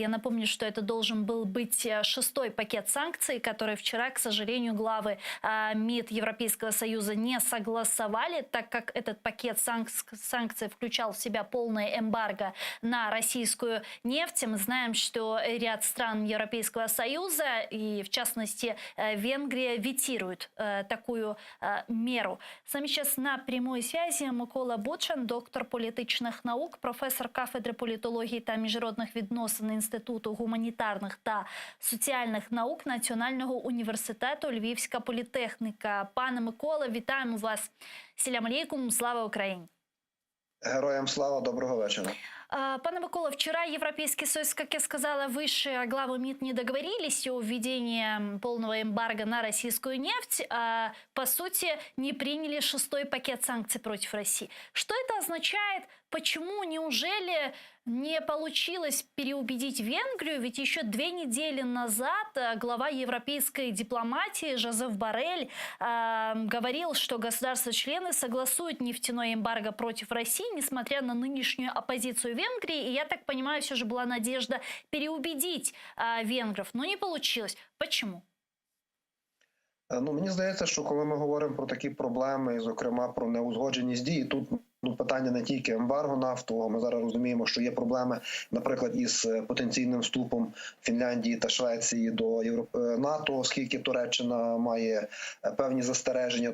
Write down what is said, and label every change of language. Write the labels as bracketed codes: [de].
[ru] Я напомню, что это должен был быть 6-й пакет санкций, который вчера, к сожалению, главы МИД Европейского Союза не согласовали, так как этот пакет санкций включал в себя полное эмбарго на российскую нефть. Мы знаем, что ряд стран Европейского Союза, и в частности Венгрия, ветируют такую меру. [uk] С нами сейчас на прямой связи Микола Бучан, доктор політичних наук, професор кафедри політології та міжнародних відносин Інституту гуманітарних та соціальних наук Національного університету Львівська політехніка. Пане Микола, вітаємо вас. [ru] Селям алейкум, слава Украине! Героям слава, доброго вечера. Пане Микола, вчера Европейский Союз, как я сказала выше, главы МИД не договорились о введении полного эмбарго на российскую нефть, а по сути не приняли 6-й пакет санкций против России. Что это означает? Почему? Неужели не получилось переубедить Венгрию? Ведь еще 2 недели назад глава европейской дипломатии Жозеф Боррель говорил, что государства-члены согласуют нефтяной эмбарго против России, несмотря на нынешнюю оппозицию Венгрии. И я так понимаю, все же была надежда переубедить венгров, но не получилось. Почему? [uk] Мені здається, що коли ми говоримо про такі проблеми, і зокрема про неузгодженість дій, тут питання не тільки ембарго нафтового. Ми зараз розуміємо, що є проблеми, наприклад, із потенційним вступом Фінляндії та Швеції до НАТО, оскільки Туреччина має певні застереження.